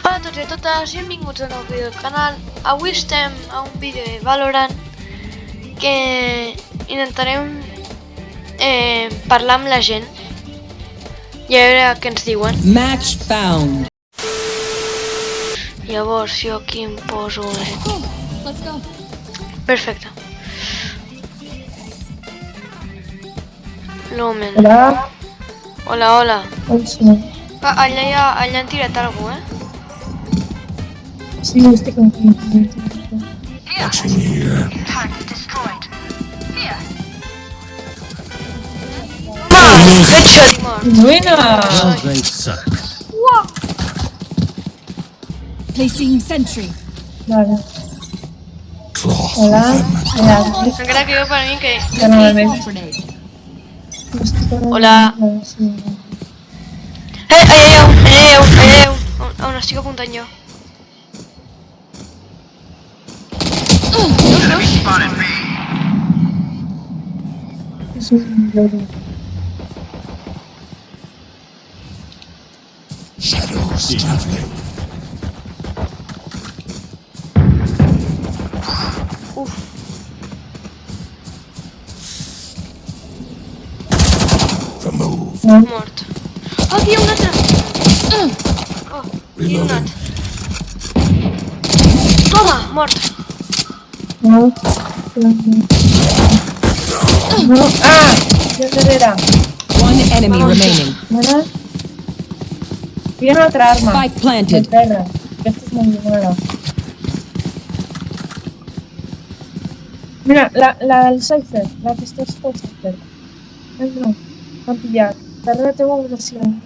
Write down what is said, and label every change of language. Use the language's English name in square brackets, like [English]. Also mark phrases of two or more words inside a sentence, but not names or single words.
[Catalan] tots i a totes, benvinguts a un nou vídeo del canal. Avui estem a un vídeo de Valorant que intentarem parlar amb la gent i a veure què ens diuen. [English] Match found. [Catalan] Llavors jo aquí em poso... [English] Let's go. [Catalan] Perfecte. Lumen. Hola. Hola, hola. Allà han tirat algú, Sí, estic aquí. Headshot i mort. Buena. [English] They suck. Placing sentry. [Catalan] Vale. Cloth Hola. Hola. Encara que jo per mi que... Ja no la veig. Grenade. Hola. Sí. Allà hi ha un, on estic apuntant jo. És un lloro. [English] shadows traveling. Uf. [Catalan] Remove. Mort. Oh, aquí hi ha un altre! Oh, hi ha un altre. Toma, mort. No. No. Ah! Ja darrere. [English] One enemy remaining. [Catalan] Mira. Hi ha una altra arma. [English] Spike planted. [Catalan] De terra. Aquesta és molt bona. Mira, la del Cypher. La que està al Cypher. No. M'han pillat. Darrere teu agressió.